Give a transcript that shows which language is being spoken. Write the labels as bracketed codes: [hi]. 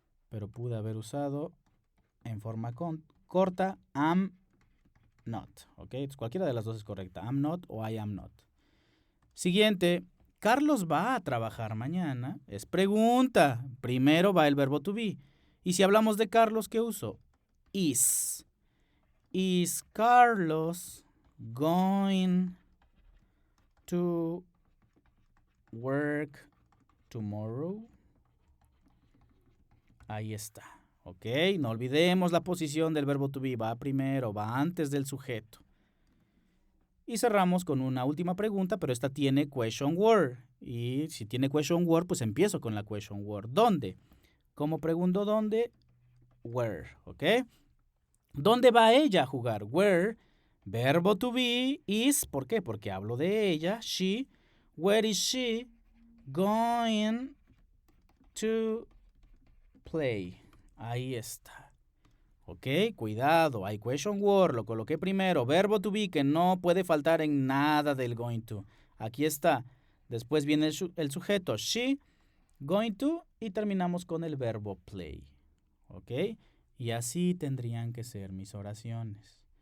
[es] Pero pude haber usado en forma corta [en] am not. [es] Ok, entonces cualquiera de las dos es correcta. [en] Am not [es] o [en] I am not. [es] Siguiente. Carlos va a trabajar mañana. Es pregunta. Primero va el verbo to be. Y si hablamos de Carlos, ¿qué uso? [en] Is. Is Carlos going to work tomorrow? [es] Ahí está. Ok, no olvidemos la posición del verbo to be. Va primero, va antes del sujeto. Y cerramos con una última pregunta, pero esta tiene question word. Y si tiene question word, pues empiezo con la question word. ¿Dónde? ¿Cómo pregunto dónde? Where, ¿ok? ¿Dónde va ella a jugar? Where, verbo to be, is, ¿por qué? Porque hablo de ella, she. [en] Where is she going to play? [es] Ahí está. Ok, cuidado, hay question word, lo coloqué primero. Verbo to be, que no puede faltar en nada del going to. Aquí está. Después viene el sujeto, she, going to, y terminamos con el verbo play. Ok, y así tendrían que ser mis oraciones.